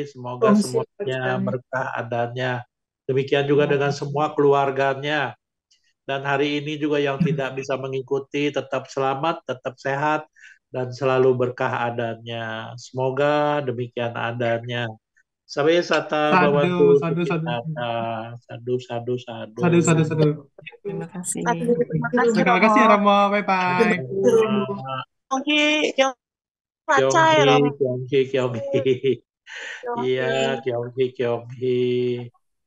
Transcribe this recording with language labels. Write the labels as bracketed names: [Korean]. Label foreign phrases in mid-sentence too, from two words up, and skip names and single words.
[Indonesian] Semoga semuanya berkah adanya. Demikian juga dengan semua keluarganya. Dan hari ini juga yang tidak bisa mengikuti tetap selamat, tetap sehat, dan selalu berkah adanya. Semoga demikian adanya. [Pali] Sampai sata bawantu Sadu. sadu. [Indonesian] Terima kasih. Terima kasih ya Romo. Bye-bye. Kyonghi. Iya, Kyonghi.